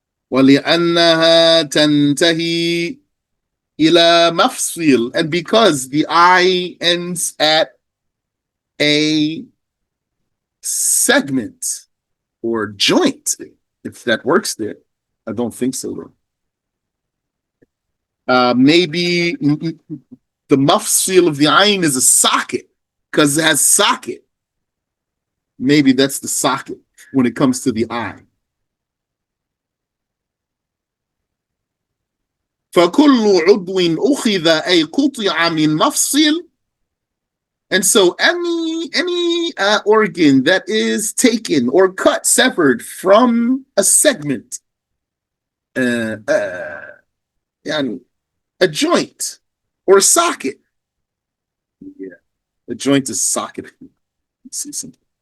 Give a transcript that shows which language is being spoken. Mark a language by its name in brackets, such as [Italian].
[Arabic] وَلِأَنَّهَا تَنْتَهِي إِلَى مَفْصِلٍ, [English] and because the eye ends at a segment or joint, if that works there. I don't think so. Maybe the mafsil of the ayn is a socket because it has socket. Maybe that's the socket when it comes to the eye. [Arabic] فكل عضو أخذ أي قطع من مفصل. [English] And so any organ that is taken or cut, severed from a segment, يعني a joint or a socket. Yeah, a joint is socket. Let's see something.